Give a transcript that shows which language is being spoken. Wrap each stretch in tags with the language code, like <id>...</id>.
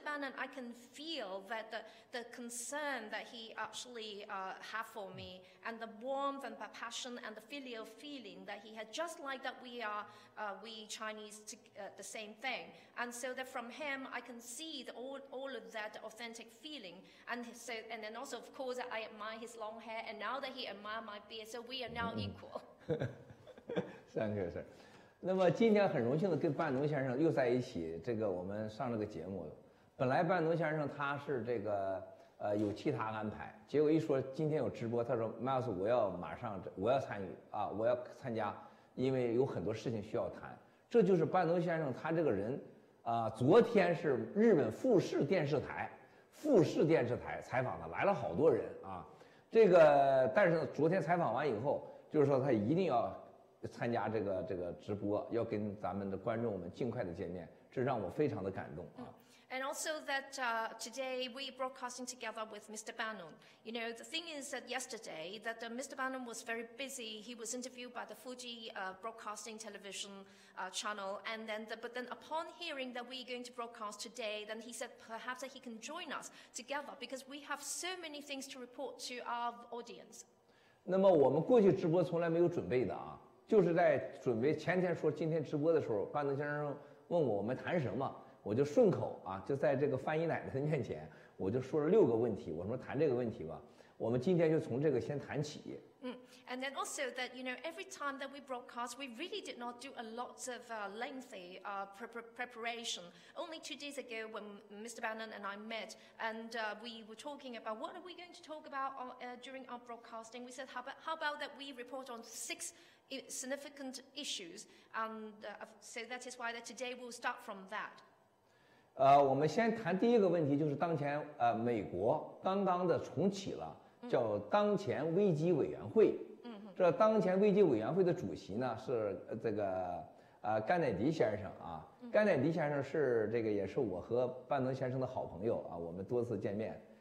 <en>Bannon, I can feel that the concern that he actually had for me, and the warmth and the passion and the filial feeling that he had, just like that we Chinese the same thing. And so that from him, I can see all of that authentic feeling. And then also, of course, I admire his long hair, and now that he admires my beard, so we are now equal. Thank you, sir.</en> <zh>那么今天很荣幸的跟班农先生又在一起，这个我们上这个节目。本来班农先生他是这个有其他安排，结果一说今天有直播，他说 Miles 我要参与啊，我要参加，因为有很多事情需要谈。这就是班农先生他这个人啊。昨天是日本富士电视台富士电视台采访的，来了好多人啊。这个，但是呢，昨天采访完以后，就是说他一定要参加这个直播，要跟咱们的观众们尽快的见面，这让我非常的感动啊。</zh> <en>And also that today we're broadcasting together with Mr. Bannon. You know, the thing is that yesterday that Mr. Bannon was very busy. He was interviewed by the Fuji Broadcasting Television channel, and but then upon hearing that we're going to broadcast today, then he said perhaps that he can join us together because we have so many things to report to our audience.</en> <zh>那么我们过去直播从来没有准备的啊，就是在准备前天说今天直播的时候，班农先生问我们谈什么。我就顺口啊，就在这个翻译奶奶的面前，我就说了6个问题。我说谈这个问题吧，我们今天就从这个先谈起。</zh> <en>And then also that, you know, every time that we broadcast, we really did not do a lot of lengthy preparation. Only 2 days ago when Mr. Bannon and I met and we were talking about what are we going to talk about during our broadcasting, we said, how about that we report on 6 significant issues. And so that is why that today we'll start from that.</en> <zh>我们先谈第一个问题，就是当前美国刚刚的重启了，叫当前危机委员会。这当前危机委员会的主席呢是这个甘乃迪先生啊。甘乃迪先生是这个也是我和班农先生的好朋友啊，我们多次见面。</zh>